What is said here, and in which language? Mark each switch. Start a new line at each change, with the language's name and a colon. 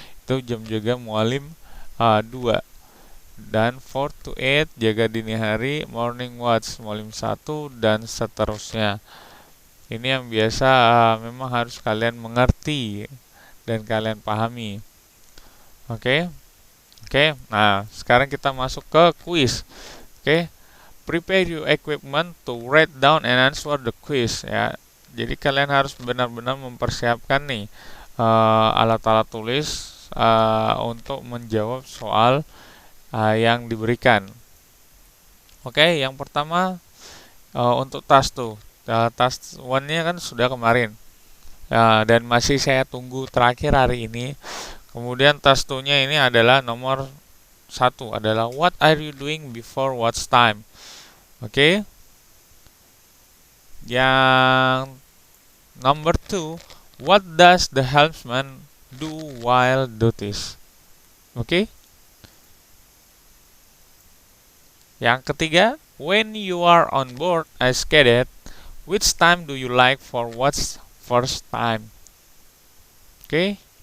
Indonesian: Itu jam jaga mualim 2. Dan 4 to 8 jaga dini hari, morning watch mualim 1, dan seterusnya. Ini yang biasa memang harus kalian mengerti dan kalian pahami. Oke. Nah, sekarang kita masuk ke quiz. Oke.
English: Prepare your equipment to write down and answer the quiz ya.
Indonesian: Jadi kalian harus benar-benar mempersiapkan nih alat-alat tulis untuk menjawab soal yang diberikan. Oke, yang pertama untuk task 2. Task 1-nya kan sudah kemarin. Dan masih saya tunggu terakhir hari ini. Kemudian task 2-nya ini adalah nomor 1 adalah
English: what are you doing before watch time.
Indonesian: Oke.
English: Yang number 2, what does the helmsman do while duties? Oke.
Indonesian: Yang ketiga,
English: when you are on board as cadet, which time do you like for watch first time? Okay.